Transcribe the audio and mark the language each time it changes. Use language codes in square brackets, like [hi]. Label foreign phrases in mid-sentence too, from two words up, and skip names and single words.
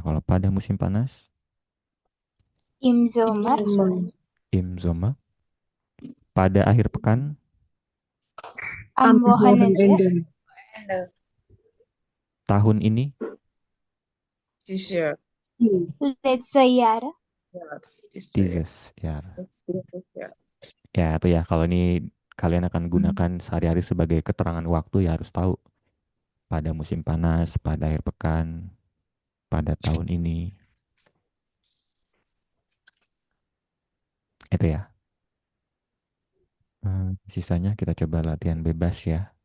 [id] Kalau pada musim panas, [de] Im Sommer. Sommer. im Sommer. [id] Pada akhir pekan, [de] Am Wochenende. Wochenende. [id] tahun ini, [en] This year. [de] Letzte Jahr. [en] Yeah, this year. [de] dieses Jahr. [en] Yeah. [id] Ya itu ya, kalau ini kalian akan gunakan sehari-hari sebagai keterangan waktu ya harus tahu. Pada musim panas, pada akhir pekan, pada tahun ini. Itu ya. Sisanya kita coba latihan bebas ya.